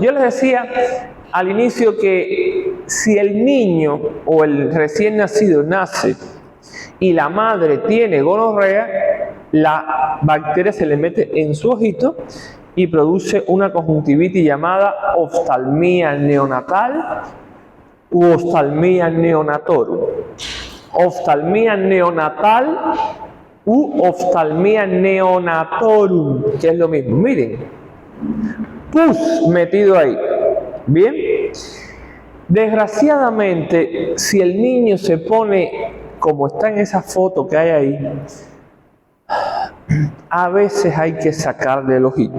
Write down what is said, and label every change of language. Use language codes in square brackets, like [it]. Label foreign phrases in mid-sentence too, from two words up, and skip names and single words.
[es] Yo les decía al inicio que si el niño o el recién nacido nace y la madre tiene gonorrea, la bacteria se le mete en su ojito y produce una conjuntivitis llamada oftalmía neonatal u oftalmía neonatorum. Oftalmía neonatal u oftalmía neonatorum, que es lo mismo. Miren, pus metido ahí. Bien. Desgraciadamente, si el niño se pone como está en esa foto que hay ahí, a veces hay que sacarle el ojito.